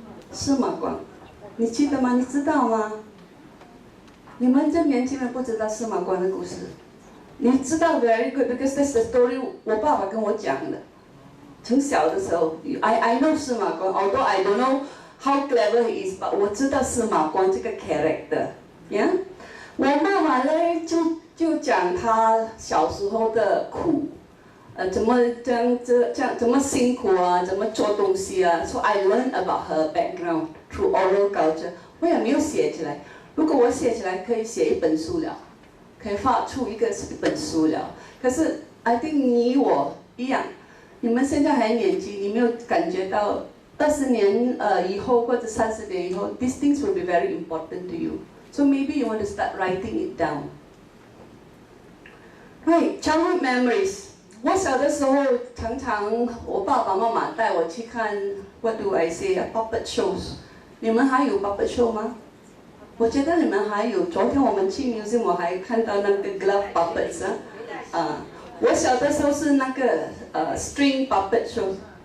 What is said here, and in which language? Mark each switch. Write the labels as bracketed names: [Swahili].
[Chinese] 司马光，你记得吗？你知道吗？你们这年轻人不知道司马光的故事，你知道 [English] very good because that's the story [Chinese] 我爸爸跟我讲的。从小的时候 [English] ，I know 司马光 ，although I don't know how clever he is， but [Chinese] 我知道司马光这个 [English] character，yeah。 [Chinese] 我妈妈呢就讲她小时候的苦，怎么怎么辛苦啊，怎么做东西啊。 [English] So I learned about her background through oral culture。 [Chinese] 我也没有写起来，如果我写起来，可以写一本书了，可以发出一本书了。可是 [English] I think [Chinese] 你我一样，你们现在还年轻，你没有感觉到20年以后或者30年以后 ， [English] these things will be very important to you. So maybe you want to start writing it down. Right, childhood memories. [Chinese] 我小的时候常常我爸爸妈妈带我去看 [English] What do I say? Puppet shows. [Chinese] 你们还有 puppet show 吗？我觉得你们还有。昨天我们去 museum 我还看到那个 glove puppets 我小的时候是那个string puppet show。